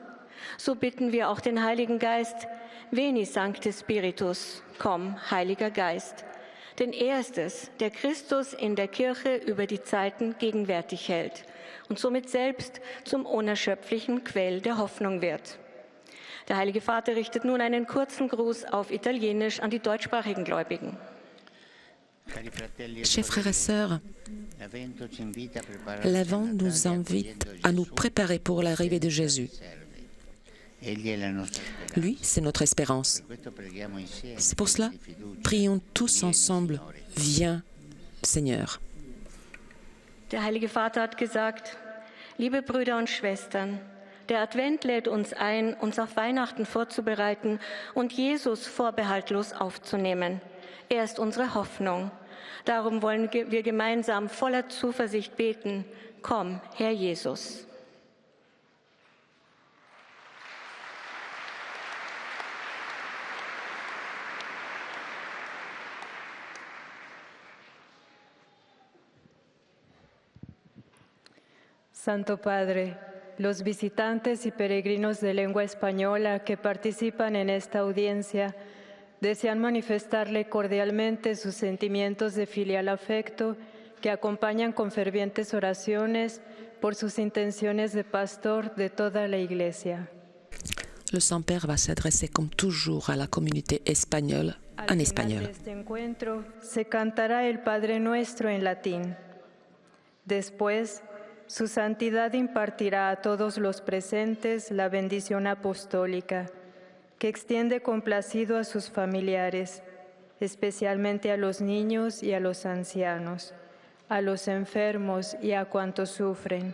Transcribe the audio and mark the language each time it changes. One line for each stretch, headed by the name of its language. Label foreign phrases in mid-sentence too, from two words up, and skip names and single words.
German: So bitten wir auch den Heiligen Geist:
Latin: Veni Sancte Spiritus,
German: komm, Heiliger Geist. Denn er ist es, der Christus in der Kirche über die Zeiten gegenwärtig hält und somit selbst zum unerschöpflichen Quell der Hoffnung wird. Der Heilige Vater richtet nun einen kurzen Gruß auf Italienisch an die deutschsprachigen Gläubigen.
French: Chers frères et sœurs, l'Avent nous invite à nous préparer pour l'arrivée de Jésus. Lui, c'est notre espérance. C'est pour cela, prions tous ensemble, viens, Seigneur.
German: Der Heilige Vater hat gesagt: Liebe Brüder und Schwestern, der Advent lädt uns ein, uns auf Weihnachten vorzubereiten und Jesus vorbehaltlos aufzunehmen. Er ist unsere Hoffnung. Darum wollen wir gemeinsam voller Zuversicht beten: Komm, Herr Jesus.
Spanish: Santo Padre, los visitantes y peregrinos de lengua española que participan en esta audiencia desean manifestarle cordialmente sus sentimientos de filial afecto que acompañan con fervientes oraciones por sus intenciones de pastor de toda la Iglesia.
French: Le Saint-Père va s'adresser comme toujours à la communauté espagnole en espagnol.
Spanish: Al final de este encuentro se cantará el Padre Nuestro en latín. Después, Su Santidad impartirá a todos los presentes la bendición apostólica, que extiende complacido a sus familiares, especialmente a los niños y a los ancianos, a los enfermos y a cuantos sufren.